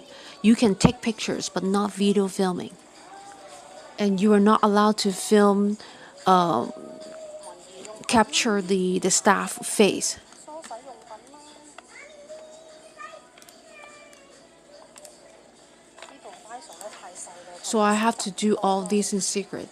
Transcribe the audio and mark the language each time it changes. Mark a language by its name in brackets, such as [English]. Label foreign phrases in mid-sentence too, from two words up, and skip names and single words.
[English] You can take pictures, but not video filming. And you are not allowed to film, capture the staff face. [Cantonese] 梳洗用品啦，呢度擺傻得太細啦， [English] So I have to do all this in secret.